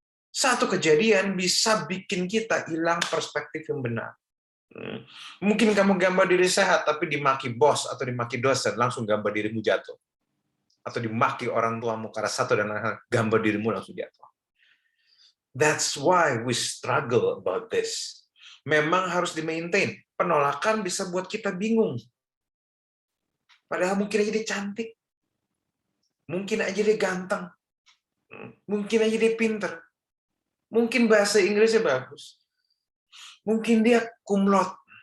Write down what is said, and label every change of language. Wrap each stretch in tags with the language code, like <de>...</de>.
<id>Satu kejadian bisa bikin kita hilang perspektif yang benar. Mungkin kamu gambar diri sehat, tapi dimaki bos atau dimaki dosen, langsung gambar dirimu jatuh. Atau dimaki orang tuamu karena satu dan lain hal, gambar dirimu langsung jatuh.</id> <en>That's why we struggle about this.</en> <id>Memang harus di-maintain. Penolakan bisa buat kita bingung. Padahal mungkin aja dia cantik. Mungkin aja dia ganteng. Mungkin aja dia pinter. Mungkin bahasa Inggrisnya bagus. Mungkin dia cum laude.</id>